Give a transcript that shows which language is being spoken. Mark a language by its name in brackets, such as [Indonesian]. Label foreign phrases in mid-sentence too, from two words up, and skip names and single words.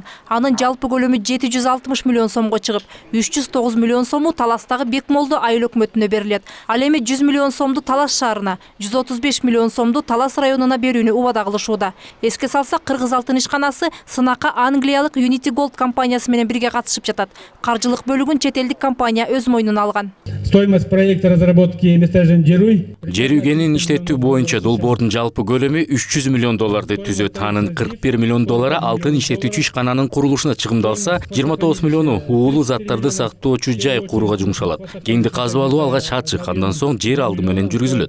[Kyrgyz] Анын жалпы көлөмү 760 миллион сомго чыгып, 309 миллион сому Таластагы Бекмолду айыл өкмөтүнө берилет. Ал эми 100 миллион сомду Талас шаарына, 135 миллион сомду Талас районуна берүүнү убада кылышууда. Эске салсак, Кыргыз алтын ишканасы сынакка англиялык Unity Gold компаниясы менен бирге катышып жатат. Каржылык бөлүгүн чет элдик компания өз мойнуна алган. [Russian] Стоимость проекта разработки месторождения [Kyrgyz] жер үй кенин иштетүү боюнча долбоордун жалпы көлөмү 300 миллион долларды түзөт. Анын 41 миллион доллары алтын иштетүүчү ишкананын курулушуна чыгымдалса, 29 миллиону уулуу заттарды сактоочу жай курууга жумшалат. Кенди казып алуу алгач ачык, андан соң жер алды менен жүргүзүлөт.